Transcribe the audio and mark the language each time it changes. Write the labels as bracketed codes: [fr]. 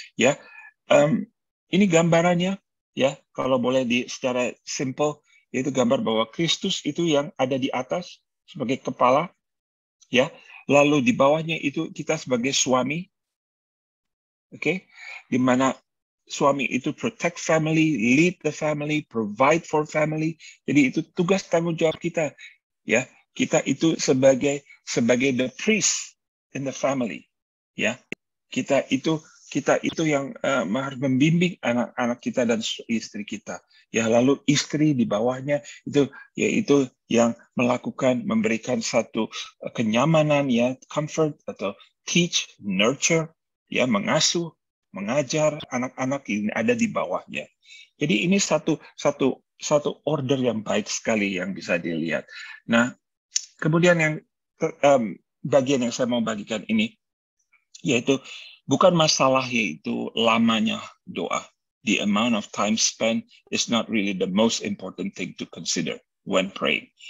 [id] Ya, ini gambarannya ya. Kalau boleh secara simple, yaitu gambar bahwa Kristus itu yang ada di atas sebagai kepala, ya. Lalu di bawahnya itu kita sebagai suami, oke, di mana suami itu [en] protect family, lead the family, provide for family. [id] Jadi itu tugas tanggung jawab kita. Ya, kita itu sebagai [en] the priest in the family. [id] Ya, kita itu yang harus membimbing anak-anak kita dan istri kita. Ya, lalu istri di bawahnya itu yaitu yang memberikan satu kenyamanan, ya, comfort atau teach, nurture, ya, mengasuh, mengajar anak-anak ini ada di bawahnya. Jadi ini satu order yang baik sekali yang bisa dilihat. Nah, kemudian yang bagian yang saya mau bagikan ini yaitu bukan masalah yaitu lamanya doa. [en] The amount of time spent is not really the most important thing to consider when praying.